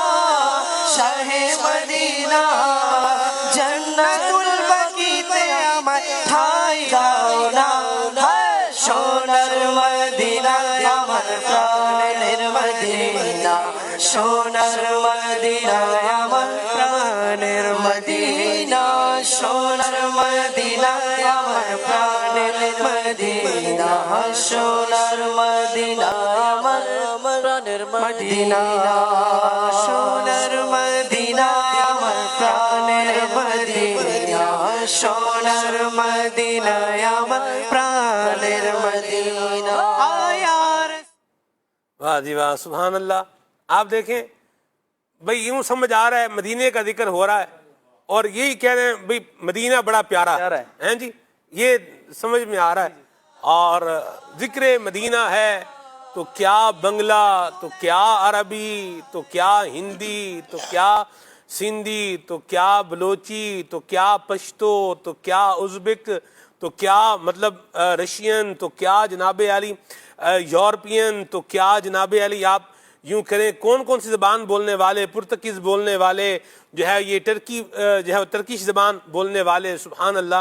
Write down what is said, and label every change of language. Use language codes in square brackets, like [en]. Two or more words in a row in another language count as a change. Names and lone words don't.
[bn] শাহে মদিনা জান্নাতুল বাকিতে আমায় ঠাই দাও না সোনার মদিনা আমার প্রাণের মদিনা সোনার মদিনা আমার প্রাণের মদিনা সোনার মদিনা আমার প্রাণের মদিনা সোনার মদিনা আমার প্রাণের মদিনা সোনার মদিনা আমার প্রাণের মদিনা সোনার মদিনা আমার প্রাণের মদিনা আয়ার [ur] واہ جی واہ [ar] سبحان اللہ۔ [ur] آپ دیکھیں بھئی یوں سمجھ آ رہا ہے مدینے کا ذکر ہو رہا ہے اور یہی کہہ رہے ہیں بھئی مدینہ بڑا پیارا ہے جی، یہ سمجھ میں آ رہا ہے۔ اور ذکر مدینہ ہے تو کیا بنگلہ، تو کیا عربی، تو کیا ہندی، تو کیا سندھی، تو کیا بلوچی، تو کیا پشتو، تو کیا ازبک، تو کیا مطلب رشین، تو کیا جناب علی یورپین، تو کیا جناب علی آپ یوں کریں کون کون سی زبان بولنے والے، پرتگیز بولنے والے جو ہے، یہ ٹرکی جو ہے ترکیش زبان بولنے والے، [ar] سبحان اللہ۔